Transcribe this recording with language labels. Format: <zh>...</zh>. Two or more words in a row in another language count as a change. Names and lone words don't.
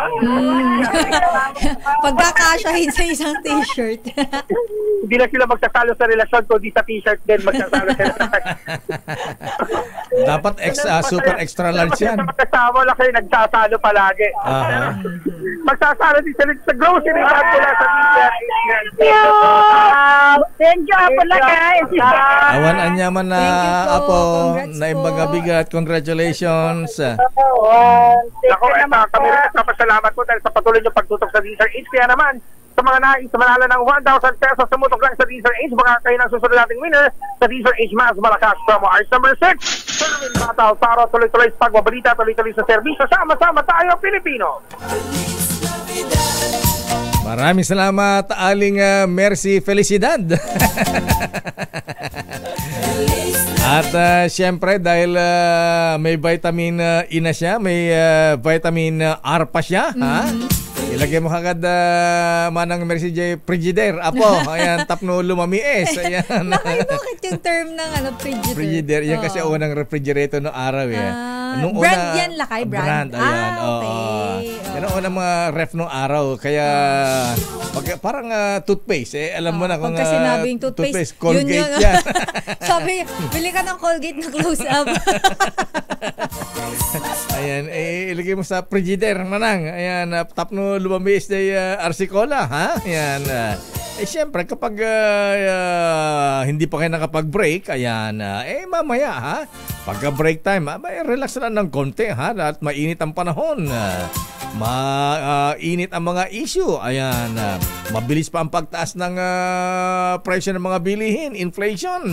<tl>Pagkakasyahin sa isang t-shirt. Hindi na sila magsasalo sa relasyon, kundi sa t-shirt din magsasalo sila. Dapat super extra large yan. Mag-asawa, lakay, nagsasalo palagi. Magsasalo din sila sa grocery bag mula sa t-shirt.</tl> <en>Thank you,</en> <tl>Apo Lakay.</tl> <ilo>Awan anyaman na, Apo, na imbaga bigat.</ilo> <en>Congratulations.</en> <tl>Ako, kami rin nagpapasalamat po dahil sa patuloy niyong pagtutok sa DZRH. Kaya naman, sa mga nais sa manalo ng 1,000 pesos sumutok lang sa DZRH, baka kayo ng susunod nating winner sa DZRH Mas Malakas promo Ars number 6. Serving Bataw, para tuloy-tuloy sa pagbabalita, tuloy-tuloy sa serbisyo. Sama-sama tayo, Pilipino. Maraming salamat, Aling Mercy Felicidad. At syempre, dahil may vitamin E na siya, may vitamin R pa siya, ha? Ilagay mo kagad, Manang Mercy J. Frigidaire.</tl> <ilo>Apo, ayan, tapno lumamies.</ilo> <tl>Ayan. Bakit yung term ng Frigidaire? Frigidaire, yan kasi unang refrigerator no araw Nung brand yan, Lakay, brand? Ayan, okay. Yan ang unang mga ref nung araw. Kaya, parang toothpaste. Alam mo na kung pagka sinabing toothpaste, Colgate yan. Sabi, bili ka ng Colgate na close-up. Ayan, ilagay mo sa Frigidaire, Manang. Ayan,</tl> <ilo>tapno lumamis</ilo> <tl>na Arsicola, ha? Ayan, siyempre, kapag hindi pa kayo nakapag-break, ayan, mamaya, ha? Pagka-break time, relax lang ng konti, ha? At mainit ang panahon. Mainit ang mga issue. Ayan, mabilis pa ang pagtaas ng presyo ng mga bilihin, inflation.</tl>